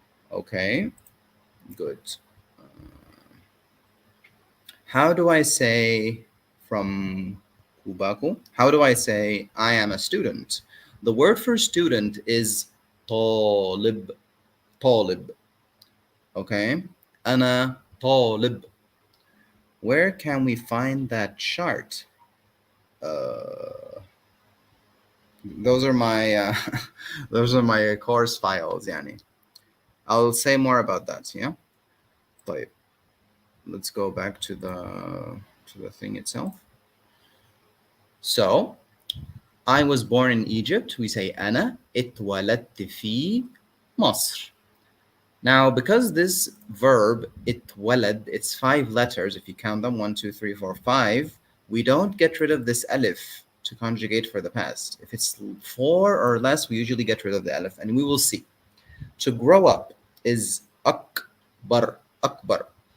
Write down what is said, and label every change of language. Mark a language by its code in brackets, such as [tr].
[en] Okay, good. How do I say from Kubaku? How do I say I am a student? The word for student is طالب. [ar] طالب. Okay, أنا طالب. [en] Where can we find that chart? Those are my those are my course files, Yani. I'll say more about that. Yeah. طيب. Let's go back to the thing itself. So, I was born in Egypt. We say [ar] أنا اتولدت في مصر. [en] Now, because this verb, اتولد, it's 5 letters. If you count them, 1, 2, 3, 4, 5, we don't get rid of this alif to conjugate for the past. If it's 4 or less, we usually get rid of the alif, and we will see. To grow up is akbar, akbar.